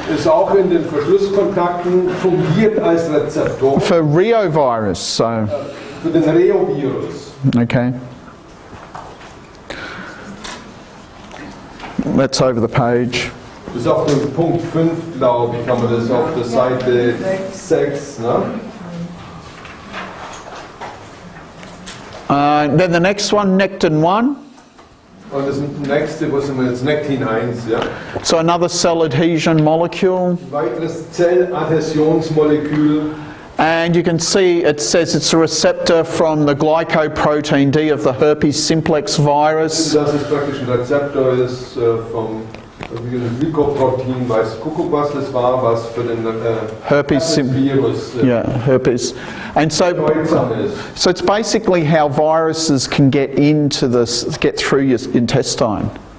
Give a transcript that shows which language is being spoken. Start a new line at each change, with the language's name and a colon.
German: ist auch in den Verschlusskontakten, fungiert als Rezeptor
English: for reovirus. So,
German: für den Reovirus.
English: okay. That's over the page.
German: Das ist auf dem Punkt 5, glaube ich, haben wir das auf der Seite 6. Ne?
English: Then the next one, Nectin 1.
German: Und das nächste, wo sind wir jetzt? Nectin 1, ja.
English: So another cell adhesion molecule.
German: Ein weiteres Zelladhäsionsmolekül.
English: And you can see it says it's a receptor from the glycoprotein D of the herpes simplex virus.
German: Das ist praktisch ein Rezeptor ist vom Glykoprotein, weiß Kuckuck, was das war, was für den Herpes-Virus
English: herpes. And so it's basically how viruses can get through your intestine.